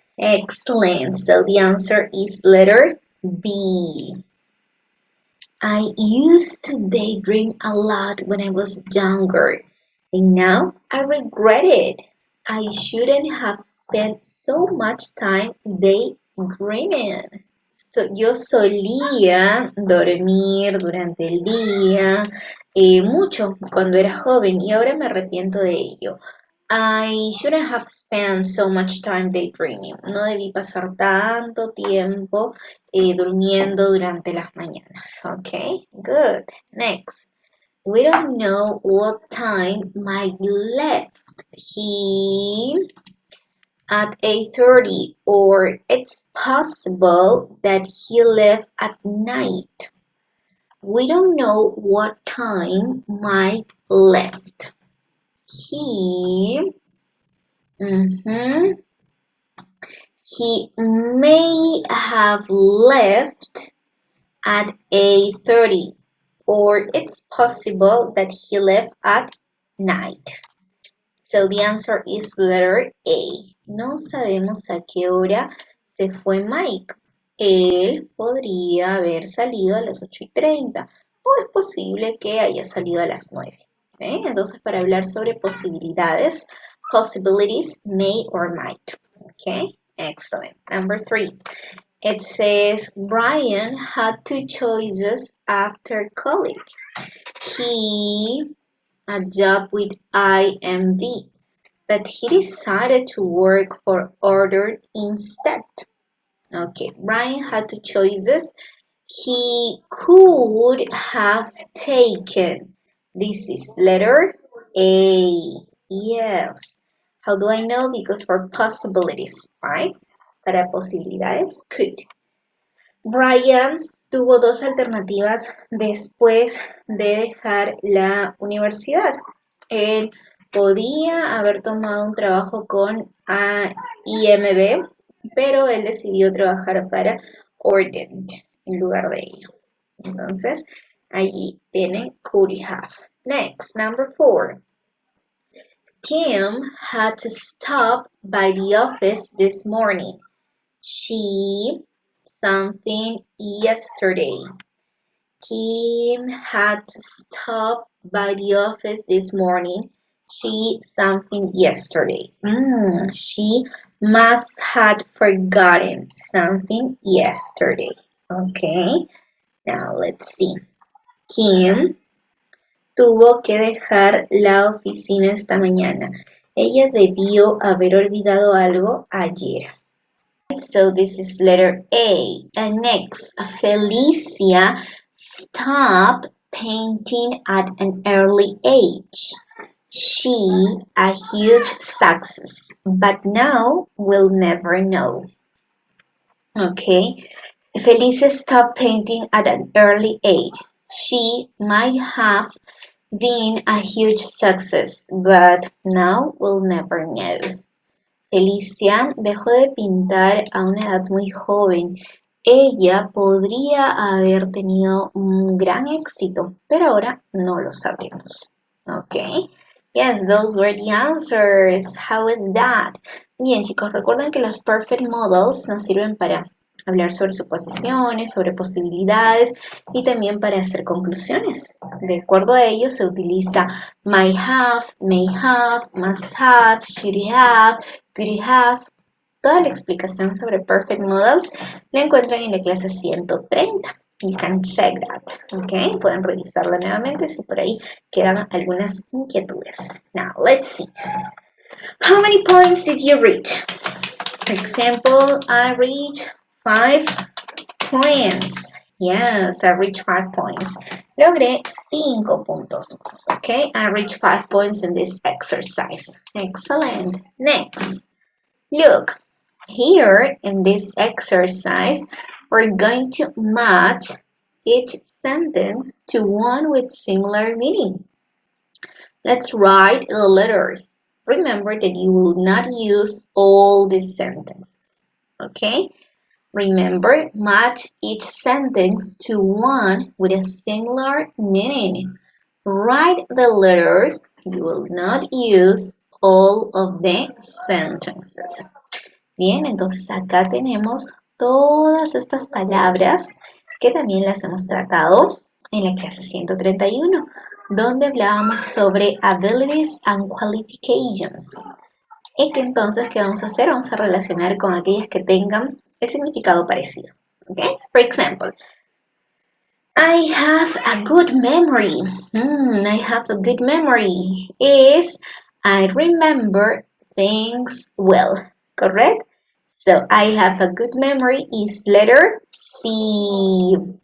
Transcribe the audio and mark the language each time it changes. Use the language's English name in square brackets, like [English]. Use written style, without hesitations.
[English] Excellent. So the answer is letter B. I used to daydream a lot when I was younger, and now I regret it. I shouldn't have spent so much time daydreaming. [Spanish] Yo solía dormir durante el día mucho cuando era joven y ahora me arrepiento de ello. [English] I shouldn't have spent so much time daydreaming. [Spanish] No debí pasar tanto tiempo durmiendo durante las mañanas. [English] Okay, good. Next. We don't know what time Mike left. He at 8:30, or it's possible that he left at night. We don't know what time Mike left. He may have left at 8:30, or it's possible that he left at night. So the answer is letter A. [Spanish] No sabemos a qué hora se fue Mike. Él podría haber salido a las 8:30 o es posible que haya salido a las 9. ¿Okay? Entonces, para hablar sobre posibilidades, possibilities, may or might. [English] Okay, excellent. Number 3. It says Brian had 2 choices after college. He a job with IMV, but he decided to work for Order instead. Okay, Brian had 2 choices. He could have taken. This is letter A. Yes. How do I know? Because for possibilities, right? [Spanish] Para posibilidades, could. Brian tuvo 2 alternativas después de dejar la universidad. Él podía haber tomado un trabajo con IMB, pero él decidió trabajar para Ordent en lugar de ello. Entonces, allí tiene could have. [English] Next, number 4. Kim had to stop by the office this morning. She something yesterday. Kim had to stop by the office this morning. She something yesterday. She must had forgotten something yesterday. Okay, now let's see. [Spanish] Kim tuvo que dejar la oficina esta mañana. Ella debió haber olvidado algo ayer. [English] So this is letter A. And next, Felicia stopped painting at an early age. She a huge success, but now we'll never know. Okay, Felicia stopped painting at an early age. She might have been a huge success, but now we'll never know. [Spanish] Felicia dejó de pintar a una edad muy joven ella podría haber tenido un gran éxito, pero ahora no lo sabemos. [English] Okay. Yes, those were the answers. How is that? [Spanish] Bien, chicos, recuerden que los perfect models nos sirven para hablar sobre suposiciones, sobre posibilidades y también para hacer conclusiones. De acuerdo a ello se utiliza might have, may have, must have, should have, could have. Toda la explicación sobre perfect models la encuentran en la clase 130. [English] You can check that. [Spanish] Okay, pueden revisarla nuevamente si por ahí quedan algunas inquietudes. [English] Now, let's see. How many points did you reach? For example, I reached 5 points. Yes, I reached 5 points. [Spanish] Logré 5 puntos. [English] Okay, I reached 5 points in this exercise. Excellent. Next, look. Here in this exercise, we're going to match each sentence to one with similar meaning. Let's write the letter. Remember that you will not use all these sentences. Okay? Remember, match each sentence to one with a similar meaning. Write the letter. You will not use all of the sentences. [Spanish] Bien, entonces acá tenemos todas estas palabras que también las hemos tratado en la clase 131, donde hablábamos sobre [English] abilities and qualifications. [Spanish] Y que entonces, ¿qué vamos a hacer? Vamos a relacionar con aquellas que tengan el significado parecido. [English] Okay? For example, I have a good memory. I have a good memory is I remember things well. Correct? So I have a good memory is letter C.